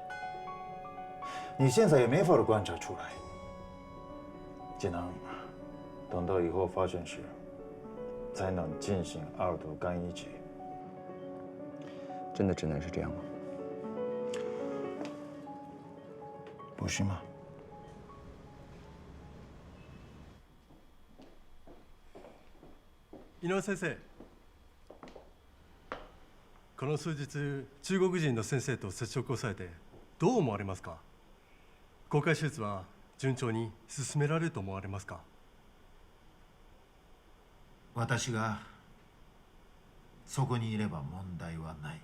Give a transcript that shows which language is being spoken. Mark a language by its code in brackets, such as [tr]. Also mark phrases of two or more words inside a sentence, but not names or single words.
[zh] 你现在也没法观察出来，只能等到以后发生时，才能进行二度干预剂。真的只能是这样吗？不是吗？ [ja] 井上先生、この数日中国人の先生と接触をされてどう思われますか？公開手術は順調に進められると思われますか？私がそこにいれば問題はない。